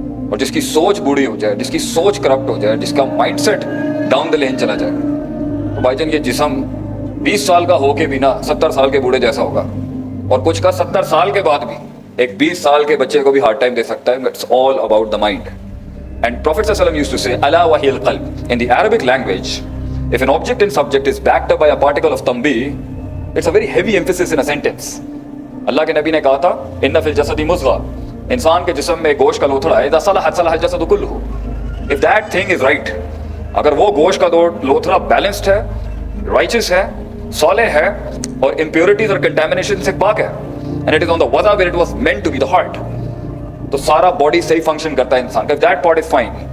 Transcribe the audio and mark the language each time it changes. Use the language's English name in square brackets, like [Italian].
[Urdu] اور جس کی سوچ بوڑھی ہو جائے، جس کی سوچ کرپٹ ہو جائے، جس کا مائنڈ سیٹ ڈاؤن دا لین چلا جائے، تو بھائی جان یہ جسم 20 سال کا ہو کے بھی نا 70 سال کے بوڑھے جیسا ہوگا. اور کچھ کا 70 سال کے بعد بھی ایک 20 سال کے بچے کو بھی ہارڈ ٹائم دے سکتا ہے. [English] It's all about the mind. And prophet صلی اللہ علیہ وسلم used to say [Arabic] الا وہی القلب. [English] In the Arabic language, if an object and subject is backed up by a particle of tambi, it's a very heavy emphasis in a sentence. [Urdu] اللہ کے نبی نے کہا تھا [Arabic] ان فی الجسد مضغہ، [Urdu] انسان کے جسم میں گوشت کا لوتھڑا ہے. [Arabic] اذا صلحت صلح الجسد کلہ. [English] If that thing is right، [Urdu] اگر وہ گوشت کا لوتھڑا بیلنسڈ ہے، رائچس ہے، صالح ہے، اور امپیورٹیز اور کنٹامینیشن سے پاک ہے، [English] and it is on the wada where it was meant to be, the heart، [Urdu] تو سارا باڈی صحیح فنکشن کرتا ہے انسان کا. [English] If that part is fine.